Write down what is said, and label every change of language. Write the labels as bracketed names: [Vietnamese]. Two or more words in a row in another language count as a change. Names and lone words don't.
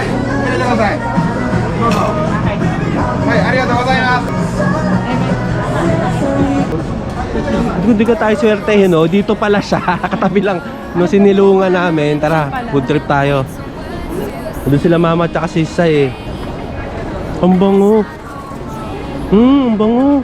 [Japanese] 入れてください。どうぞ。はい、ありがとうございます。 [Filipino] Hindi ka tayo swertehin, no? Dito pala siya. Katabi lang nung sinilungan namin. Tara, food trip tayo. Doon sila mama at saka sisa eh. Ang bango. Ang bango.